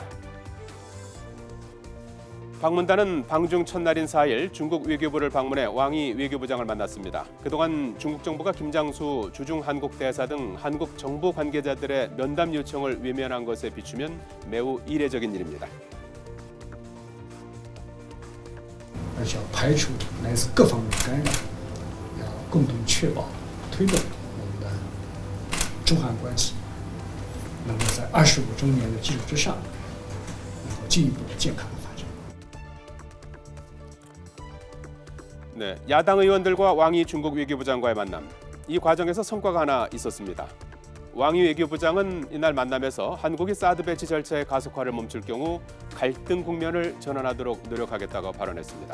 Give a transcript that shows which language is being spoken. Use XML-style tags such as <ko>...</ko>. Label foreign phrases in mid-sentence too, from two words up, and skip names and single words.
<ko>방문단은 방중 첫날인 4일 중국 외교부를 방문해 왕이 외교부장을 만났습니다. 그동안 중국 정부가 김장수 주중 한국 대사 등 한국 정부 관계자들의 면담 요청을 외면한 것에 비추면 매우 이례적인 일입니다.</ko> <zh>而且要排除来自各方面的干扰，要共同确保推动我们的中韩关系能够在25周年的基础之上，能够进一步的健康的发展。</zh> <ko>네, 야당 의원들과 왕이 중국 외교부장과의 만남. 이 과정에서 성과가 하나 있었습니다. 왕이 외교부장은 이날 만남에서 한국이 사드 배치 절차의 가속화를 멈출 경우 갈등 국면을 전환하도록 노력하겠다고 발언했습니다.</ko>